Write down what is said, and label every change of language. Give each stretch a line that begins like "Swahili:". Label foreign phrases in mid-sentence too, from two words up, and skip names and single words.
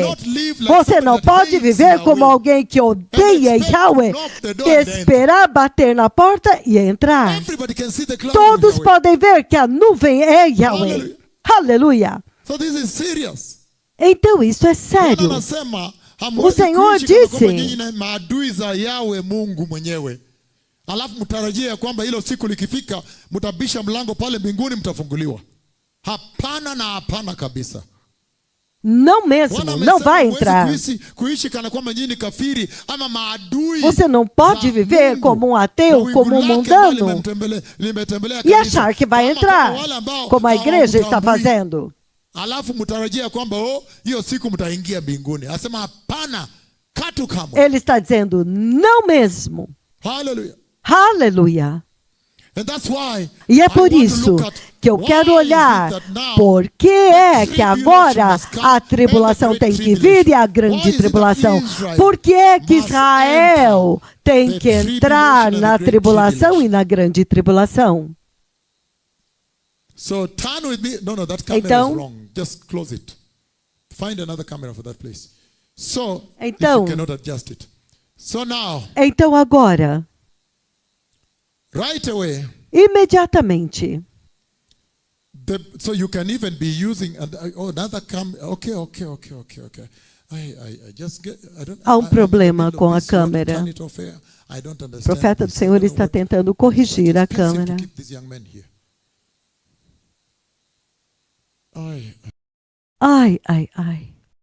Portuguese: Você não pode viver como alguém que odeia Yahweh, esperar bater na porta e entrar. Todos podem ver que a nuvem é Yahweh. Aleluia. Então isso é sério. O Senhor disse,
Swahili: alafu mtarajia kwamba hilo siku likifika mtabisha mlango pale mbinguni mtafunguliwa. Hapana na hapana kabisa.
Portuguese: Não mesmo, não vai entrar. Você não pode viver como um ateu, como um mundano, e achar que vai entrar, como a igreja está fazendo.
Swahili: Alafu mtarajia kwamba hiyo siku mtaingia mbinguni. Asema hapana, katu kamwe.
Portuguese: Ele está dizendo não mesmo.
English: Hallelujah.
Portuguese: Aleluia.
English: And that's why
Portuguese: E é por isso que eu quero olhar por que é que agora a tribulação tem que vir e a grande tribulação. Por que é que Israel tem que entrar na tribulação e na grande tribulação?
English: So turn with me. No, that camera
Portuguese: Então,
English: is wrong. Just close it. Find another camera for that place. So,
Portuguese: então,
English: if you cannot adjust it. So now,
Portuguese: então agora,
English: right away,
Portuguese: imediatamente,
English: so you can even be using another camera. Okay. I just get. I don't.
Portuguese: há problema com a câmera. O profeta do Senhor está tentando corrigir a câmera. Ai.